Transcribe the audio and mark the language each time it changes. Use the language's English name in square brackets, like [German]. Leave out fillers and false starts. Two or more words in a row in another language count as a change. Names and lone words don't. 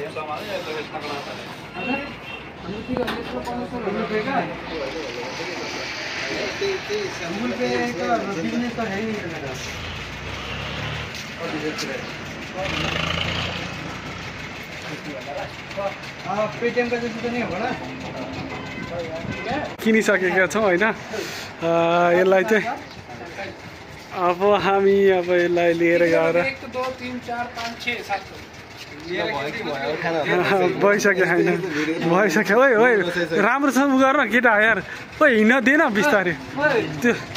[Hindi] गूगल पे का बिजनेस तो है ही नहीं मेरा पेटीएम का जैसे तो नहीं होगा ना [Nepali] किनिसकेका छौँ हैन यसलाई चाहिँ अब हामी अब यसलाई लिएर गएर भइसक्यो होइन भइसक्यो ओइ ओइ राम्रोसँग उ गर न केटा यार ओइ हिँड्न दिएन बिस्तारै त्यो